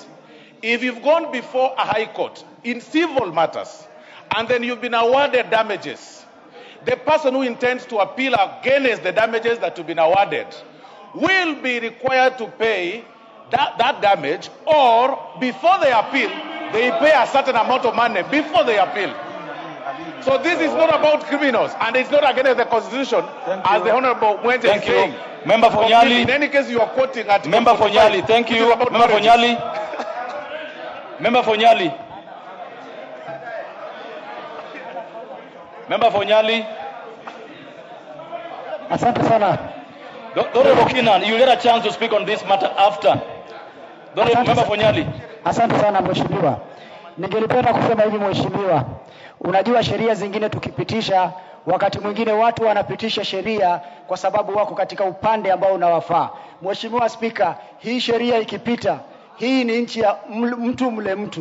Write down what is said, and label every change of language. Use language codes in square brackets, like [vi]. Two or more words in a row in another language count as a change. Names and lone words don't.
[en] If you've gone before a high court in civil matters, and then you've been awarded damages, the person who intends to appeal against the damages that have been awarded will be required to pay that damage, or before they appeal, they pay a certain amount of money before they appeal. So this is not about criminals, and it's not against the Constitution, as the Honorable Mwente is saying. Member Fonyali. In any case, you are quoting Article Member Fonyali, thank you. Member Fonyali. Member Fonyali. Member Fonyali. [sw] Asante sana. [en] Honorable Kinan, you get a chance to speak on this matter after. Member Fonyali. [sw] Asante sana Mheshimiwa. Ningelipenda kusema hivi Mheshimiwa. Unajua sheria zingine tukipitisha, wakati mwingine watu wanapitisha sheria kwa sababu wako katika upande ambao unawafaa. Mheshimiwa Spika, hii sheria ikipita, hii ni nchi ya mtu mle mtu.